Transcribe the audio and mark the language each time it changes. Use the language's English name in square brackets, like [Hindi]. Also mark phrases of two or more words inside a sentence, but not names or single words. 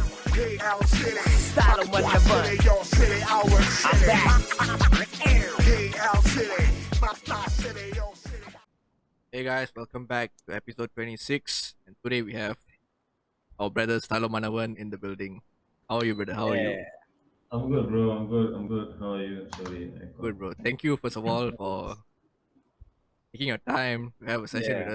[English] P.E.O.P.L.E Stylomannavan. Your city, our city. P.E.L.E my city, your city. Hey guys, welcome back to episode 26. And today we have our brother Stylomannavan in the building. How are you, brother? How are you? Yeah. I'm good, bro. I'm good. I'm good. How are you? Sorry, I Good, called. bro. Thank you, first of all, for taking your time to have a session with